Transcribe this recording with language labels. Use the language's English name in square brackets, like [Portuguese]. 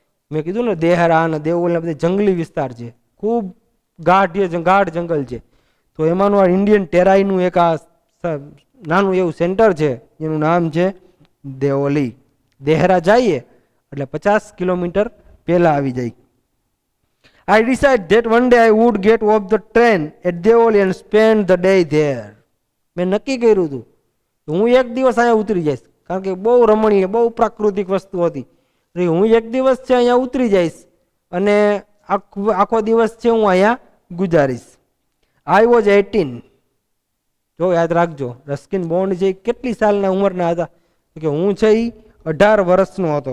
[Gujarati] મેં કીધું ને દેહરા અને દેઓલી બધા જંગલી વિસ્તાર છે, ખૂબ ગાઢ જંગલ છે. તો એમાંનું આ ઇન્ડિયન ટેરાઈનું એક આ નાનું એવું સેન્ટર છે એનું નામ છે દેઓલી. દેહરા જઈએ એટલે 50 કિલોમીટર પહેલા આવી જાય. [English] I decided that one day I would get off the train at Deoli and spend the day there. [Gujarati] મેં નક્કી કર્યું હતું હું એક દિવસ અહીંયા ઉતરી જઈશ, કારણ કે બહુ રમણીય, બહુ પ્રાકૃતિક વસ્તુ હતી. હું એક દિવસ છે અહીંયા ઉતરી જઈશ અને આખો દિવસ છે હું અહીંયા ગુજારીશ. [English] I was 18. [Gujarati] જો યાદ રાખજો, રસ્કિન બોન્ડ છે કેટલી સાલના ઉંમરના હતા કે હું છે એ 18 વર્ષનો હતો.